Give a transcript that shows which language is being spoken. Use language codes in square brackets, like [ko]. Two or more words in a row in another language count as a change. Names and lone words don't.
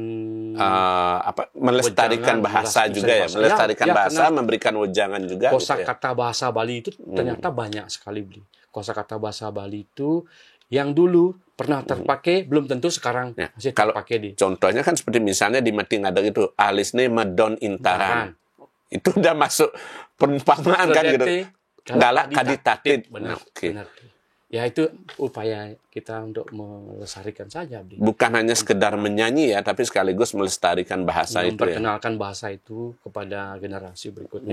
[id] melestarikan bahasa juga ya, melestarikan bahasa, memberikan wejangan juga. Kosakata bahasa Bali itu ternyata banyak sekali, Bli. Kosakata bahasa Bali itu yang dulu pernah terpakai belum tentu sekarang masih terpakai di. Contohnya kan seperti misalnya di Mati Ngadeg itu [ban] alisne medon intaran. [id] Itu udah masuk perumpamaan kan gitu. [ban] Galak kaditatit. [id] Benar. Ya itu upaya kita untuk melestarikan saja, Bli. Bukan hanya sekedar menyanyi ya, tapi sekaligus melestarikan bahasa itu ya. Memperkenalkan bahasa itu kepada generasi berikutnya.